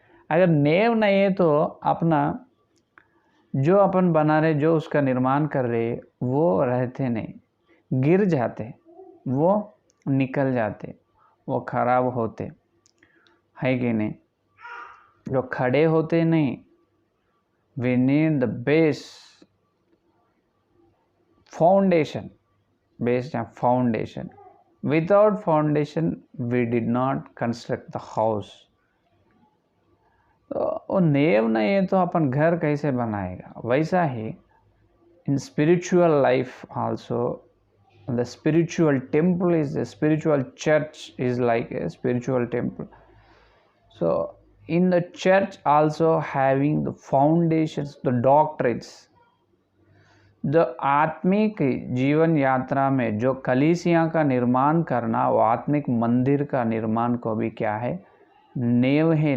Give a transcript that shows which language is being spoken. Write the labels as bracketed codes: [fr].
[hi] अगर नेव नहीं है तो अपना जो अपन बना रहे, जो उसका निर्माण कर रहे, वो रहते नहीं, गिर जाते, वो निकल जाते, वो खराब होते, है कि नहीं? जो खड़े होते नहीं। [en] We need the base foundation, based on foundation. Without foundation, we did not construct the house. [hi] तो वो नेव नहीं है तो अपन घर कैसे बनाएगा? वैसा ही [en] in spiritual life also, the spiritual temple is the spiritual church is like a spiritual temple. So in the church also having the foundations, the doctrines, [hi] जो आत्मिक जीवन यात्रा में जो कलीसिया का निर्माण करना, वो आत्मिक मंदिर का निर्माण को भी क्या है? नेव है।